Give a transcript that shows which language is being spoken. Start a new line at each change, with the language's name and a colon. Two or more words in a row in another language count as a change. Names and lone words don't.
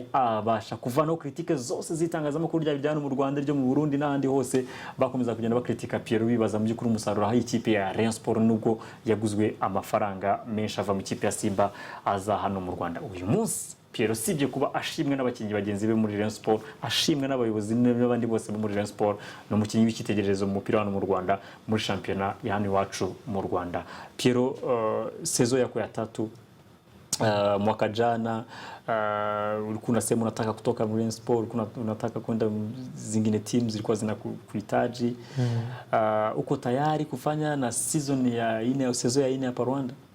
Kinyarwanda: Abasha kuvanaho critique zose zitangazamakuru ry'abijyana mu Rwanda ryo mu Burundi n'ahandi hose bakomeza kugenda bakritika Pierrot, bibaza mu by'ukuri umusaruro aho ikipe ya Rayon Sport nubwo yaguzwe amafaranga menshi ava mu ikipe ya Simba aza hano mu Rwanda. Uyu munsi Pierrot sibye kuba ashimwe n'abakinnyi bagenzi be muri Rayon Sport, ashimwe n'abayobozi n'abandi bose muri Rayon Sport, no mukinnyi w'ikitegererezo mu mupira hano mu Rwanda muri championnat ya hano iwacu mu Rwanda.
Swahili: Pierrot, saison yako ya 3 mwaka jana, ulikuwa unasema unataka kutoka Rayon Sport, ulikuwa unataka kwenda zingine teams zilikuwa zinakuhitaji. Uko tayari kufanya na season ya 4 au saison ya 4 hapa Rwanda?